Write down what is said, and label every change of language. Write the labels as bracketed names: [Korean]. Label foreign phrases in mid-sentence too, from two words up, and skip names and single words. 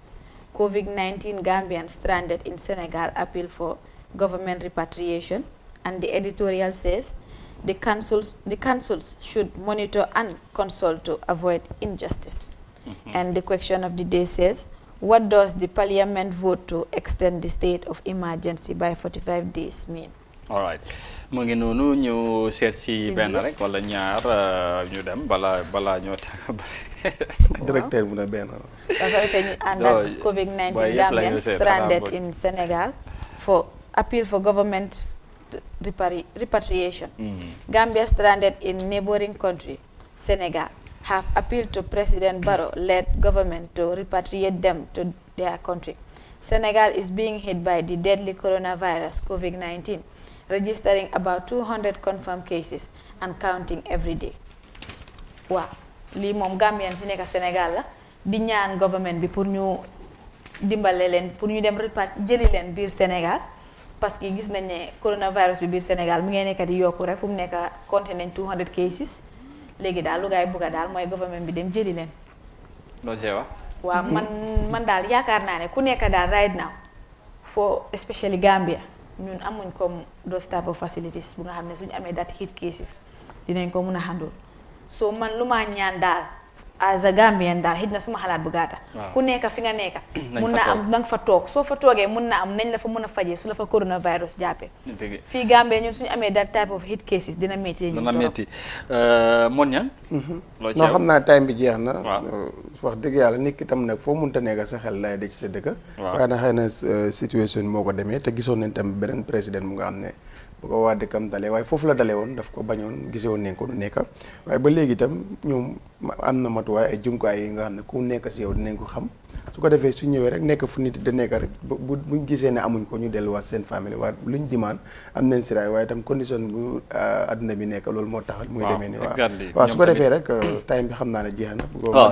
[English] COVID-19 Gambians stranded in Senegal appeal for government repatriation, and the editorial says the councils should monitor and consult to avoid injustice. And the question of the day says, what does the parliament vote to extend the state of emergency by 45 days mean? All right. [Wolof] Mu ngi noonu ñu seet ci benn rek wala ñaar ñu dem bala ñoo taga directeur mu ne benn dafa defee ñu ànd ak [English] COVID-19 Gambians stranded in Senegal for appeal for government repatriation. Gambia stranded in neighboring country Senegal have appealed to President Barrow-led government to repatriate them to their country. Senegal is being hit by the deadly coronavirus COVID-19, registering about 200 confirmed cases and counting every day. [Wolof] Wow, lii moom Gambian si nekk Sénégal la di ñaan government bi pour ñu dimbale leen pour ñu dem jëli leen biir Sénégal [French] parce que [Wolof] gis nañ ne coronavirus bi biir Sénégal mu ngi nekk di yokku rek fu mu nekk compté nañ 200 cases léegi daal lu gaay bugga daal mooy government bi dem jëli leen. loo see wax. waaw man daal yaakaar naa ne ku nekk daal [English] right now for especially Gambia [Wolof] ñun amuñ comme [English] those type of facilities [Wolof] bu nga xam ne suñu amee [English] that hit cases [Wolof] dinañ ko mun a handle so man lu ma ñaan daal [English] as a Gambian [Wolof] daal xit na suma xalaat bu gàtta ku nekk fi nga nekk mun na am nanga fa toog soo fa toogee mun na am nañ la fa mun a fajee su la fa coronavirus jàppee fii Gambia ñun suñu amee [English] that type of hit cases [Wolof] dina métti dina métti mon ñan loo xam naa time bi jeex na wax dëgg yàlla nit ki tam nag foo munta nekk sa xel lay dëj sa dëkk waaye na xëy na situation moo ko demee te gisoon nañ tam beneen président mu nga xam ne bu ko waa dëkkam dalee waaye foofu la dalee woon daf ko bañoon gisewoon nañ ko du nekk waaye ba léegi itam ñoom am na matuwaay ay jumtuwaay yi nga xam ne ku nekk si yow dinañ ko xam su ko defee su ñëwee rek nekk fu nit da nekk rek buñ gisee ne amuñ ko ñu delluwaat seen famille waaye luñ dimaan am nañ siraay waaye itam condition bu adduna bi nekk loolu moo tax muy demee ni waaw su ko defee rek time bi xam naa ne jeex na